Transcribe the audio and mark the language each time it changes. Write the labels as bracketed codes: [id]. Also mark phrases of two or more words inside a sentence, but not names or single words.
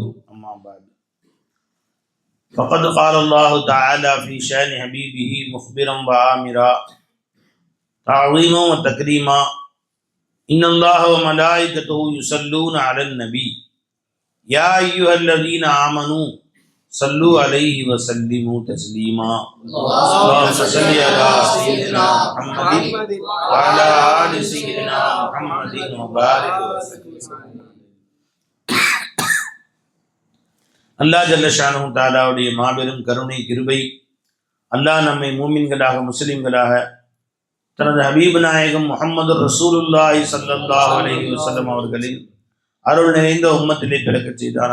[ar] أما بعد فقد قال الله تعالى في شأن حبيبه مخبرا وآمرا تعظيما وتكريما: إن الله وملائكته يصلون على النبي يا أيها الذين آمنوا صلوا عليه وسلموا تسليما. اللهم صل على سيدنا محمد وعلى آل سيدنا محمد وبارك وسلم. [ta] அல்லாஹ் [ar] جل شانه [ta] தஆலாவுடைய மாபெரும் கருணை கிருபை, அல்லாஹ் நம்மை மூமின்களாக முஸ்லிம்களாக தனது ஹபீப் நாயகம் முஹம்மது [ar] رسول الله صلى الله عليه وسلم [ta] அவர்களின் அருள் நிறைந்த உம்மத்திலே பிறக்கச் செய்தான்.